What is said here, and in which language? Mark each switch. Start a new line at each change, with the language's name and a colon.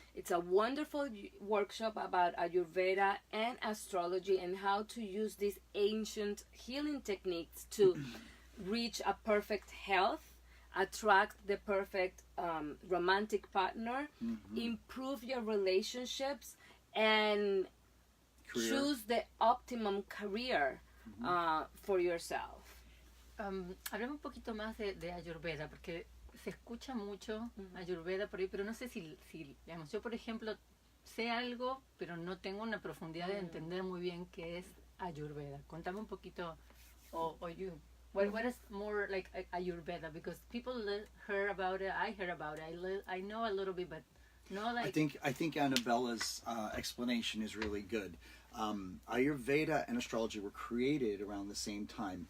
English: It's a wonderful workshop about Ayurveda and astrology and how to use these ancient healing techniques to reach a perfect health, attract the perfect romantic partner, improve your relationships, and choose the optimum career for yourself.
Spanish: Hablemos un poquito más de Ayurveda, porque se escucha mucho Ayurveda por ahí, pero no sé si digamos, yo por ejemplo sé algo, pero no tengo una profundidad de entender muy bien qué es Ayurveda. Contame un poquito,
English: or you. What is more like Ayurveda? Because people heard about it, I heard about it, I know a little bit, but no like... I think Annabella's explanation is really good. Ayurveda and astrology were created around the same time.